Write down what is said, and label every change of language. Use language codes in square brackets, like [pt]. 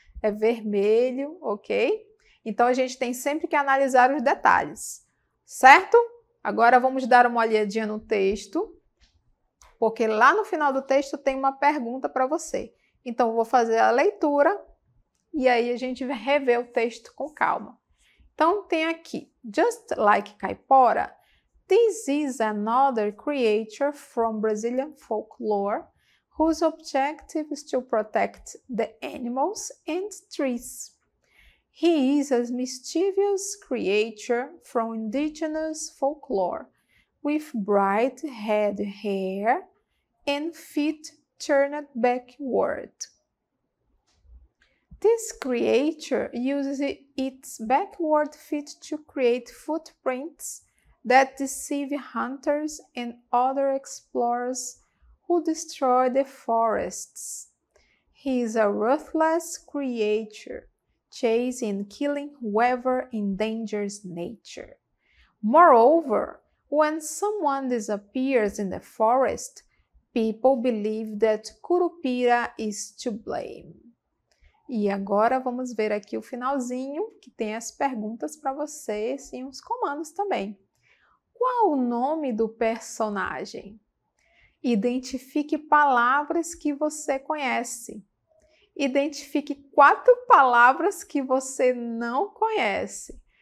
[pt] É vermelho, ok? Então, a gente tem sempre que analisar os detalhes, certo? Agora, vamos dar uma olhadinha no texto. porque lá no final do texto tem uma pergunta para você. Então, eu vou fazer a leitura e aí a gente vai rever o texto com calma. Então, tem aqui, [en] just like caipora, this is another creature from Brazilian folklore whose objective is to protect the animals and trees. He is a mischievous creature from indigenous folklore with bright red hair and feet turned backward. This creature uses its backward feet to create footprints that deceive hunters and other explorers who destroy the forests. He is a ruthless creature, chasing and killing whoever endangers nature. Moreover, when someone disappears in the forest, people believe that Curupira is to blame. [pt] E agora vamos ver aqui o finalzinho, que tem as perguntas para vocês e uns comandos também. Qual o nome do personagem? Identifique palavras que você conhece. Identifique 4 palavras que você não conhece.